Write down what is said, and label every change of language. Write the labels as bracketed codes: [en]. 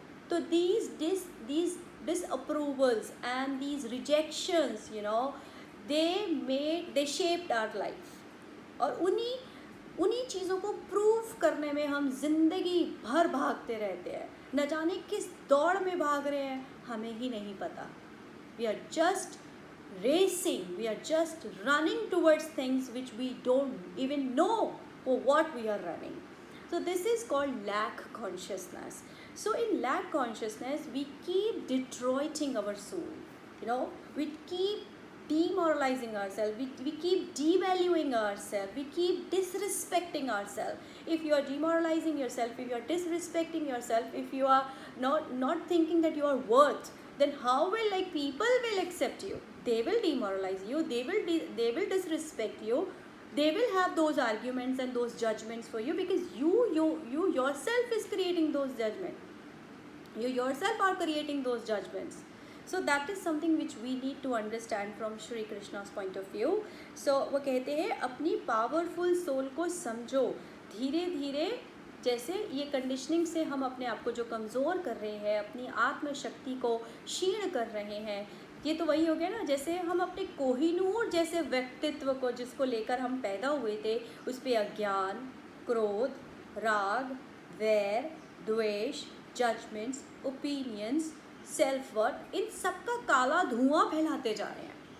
[en] तो these disapprovals and these rejections, they shaped our life. [hi] और उन्हीं चीज़ों को प्रूव करने में हम जिंदगी भर भागते रहते हैं। न जाने किस दौड़ में भाग रहे हैं हमें ही नहीं पता। [en] We are just racing, we are just running towards things which we don't even know what we are running. So this is called lack consciousness. So in lack consciousness we keep detroiting our soul. We keep demoralizing ourselves, we keep devaluing ourselves, we keep disrespecting ourselves. If you are demoralizing yourself, if you are disrespecting yourself, if you are not thinking that you are worth, then how will people will accept you? They will demoralize you, they will disrespect you, they will have those arguments and those judgments for you, because you yourself is creating those judgments, you yourself are creating those judgments. So that is something which we need to understand from Shri Krishna's point of view. [hi] So वो कहते हैं अपनी powerful soul को समझो, धीरे धीरे जैसे ये कंडीशनिंग से हम अपने आप को जो कमज़ोर कर रहे हैं, अपनी आत्मशक्ति को क्षीण कर रहे हैं, ये तो वही हो गया ना, जैसे हम अपने कोहिनूर जैसे व्यक्तित्व को जिसको लेकर हम पैदा हुए थे उस पर अज्ञान, क्रोध, राग, वैर, द्वेष, जजमेंट्स, ओपिनियंस, सेल्फ वर्थ, इन सब का काला धुआं फैलाते जा रहे हैं।